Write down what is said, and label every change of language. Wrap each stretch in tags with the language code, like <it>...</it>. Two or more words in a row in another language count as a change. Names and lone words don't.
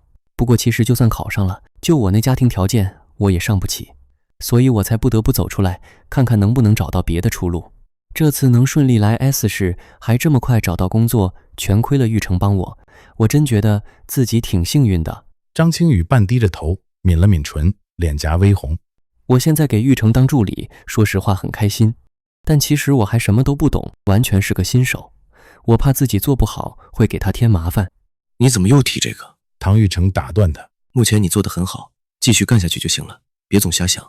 <zh>不過其實就算考上了，就我那家庭條件，我也上不起，所以我才不得不走出來，看看能不能找到別的出路。這次能順利來 S 市，還這麼快找到工作，全虧了玉成幫我，我真覺得自己挺幸運的。張青宇半低着頭，抿了抿唇，臉頰微紅。我現在給玉成當助理，說實話很開心，但其實我還什麼都不懂，完全是個新手。我怕自己做不好，會給他添麻煩。你怎麼又提這個？唐玉成打斷他。目前你做得很好，繼續幹下去就行了，別總瞎想。</zh>